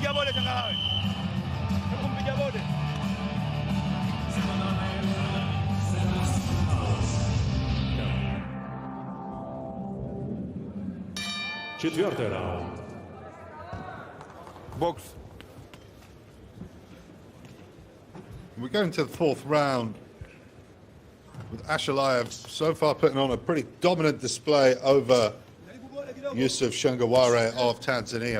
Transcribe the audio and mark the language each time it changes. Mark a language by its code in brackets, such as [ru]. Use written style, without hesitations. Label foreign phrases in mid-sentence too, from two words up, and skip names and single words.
[sw] Bode Changalawe. Hebu kumpiga Bode. [ru] Четвертый раунд. Box. [en] We're going to the fourth round with Ashalaev so far putting on a pretty dominant display over Yusuf Changalawe of Tanzania.